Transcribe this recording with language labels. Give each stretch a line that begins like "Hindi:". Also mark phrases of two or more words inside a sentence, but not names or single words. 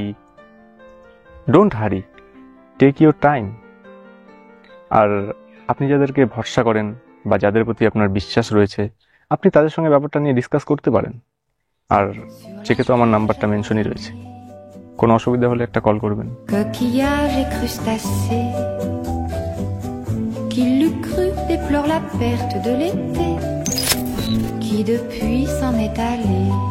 English: don't hurry, take your time.
Bangla: আর আপনি যাদেরকে ভরসা করেন বা যাদের প্রতি আপনার বিশ্বাস রয়েছে, আপনি তাদের সঙ্গে ব্যাপারটা নিয়ে ডিসকাস করতে পারেন। আর চেকে তো আমার নাম্বারটা মেনশনই রয়েছে, কোনো অসুবিধা হলে একটা কল করবেন।
French: Coquillages et crustacés, qui l'eût cru déplore la perte de l'été, qui depuis s'en est allé.